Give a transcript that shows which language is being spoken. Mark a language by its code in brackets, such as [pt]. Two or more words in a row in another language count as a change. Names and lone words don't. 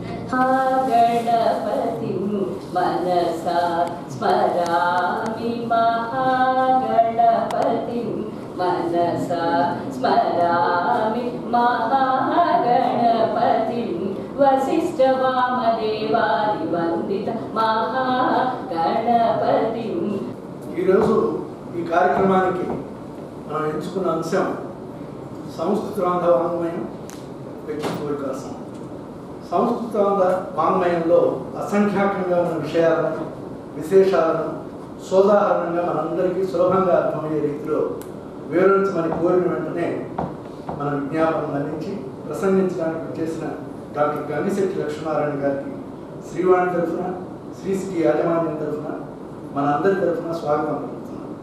[sa] गणपतिं मनसा स्मरामि महागणपतिं मनसा स्मरामि महागणपतिं वसिष्ठवामदेवादिवन्दित महागणपतिं। [te] ఈరోజు ఈ కార్యక్రమానికి మనం ఎంచుకున్న అంశం సంస్కృతాంధ్ర వాంగ్మయం వ్యక్తిత్వ వికాసం. సంస్కృతాంధ్ర వాంగ్మయంలో అసంఖ్యాకంగా ఉన్న విషయాలను విశేషాలను సోదాహరణంగా మనందరికీ సులభంగా అర్థమయ్యే రీతిలో వివరించమని కోరిన వెంటనే మన విజ్ఞాపనం అందించి ప్రసంగించడానికి చేసిన డాక్టర్ గంగిశెట్టి లక్ష్మీనారాయణ గారికి శ్రీవాణి తరఫున శ్రీశ్రీ యాజమాన్యం తరఫున మన అందరి తరఫున స్వాగతం పలుకుతున్నాం.